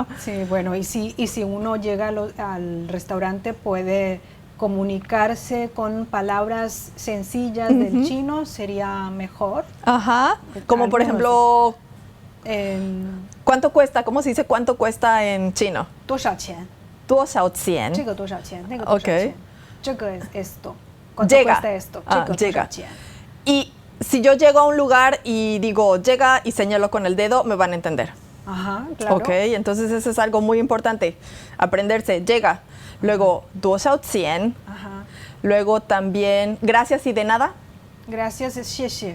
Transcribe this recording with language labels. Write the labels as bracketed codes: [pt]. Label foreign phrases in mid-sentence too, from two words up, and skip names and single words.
[es] Sí, bueno, y si uno llega al restaurante, puede comunicarse con palabras sencillas del chino, sería mejor. Como por ejemplo, ¿cuánto cuesta? ¿Cómo se dice cuánto cuesta en chino? [zh] 多少钱? 多少钱? 这个多少钱? 那个多少钱? 这个 [es] es esto. ¿Cuánto cuesta esto? [zh] 这个多少钱? [es] Y si yo llego a un lugar y digo, llega, y señalo con el dedo, me van a entender. Claro. Ok, entonces eso es algo muy importante, aprenderse. Llega, luego [zh] 多少钱? [es] Luego también, gracias y de nada. Gracias es 谢谢.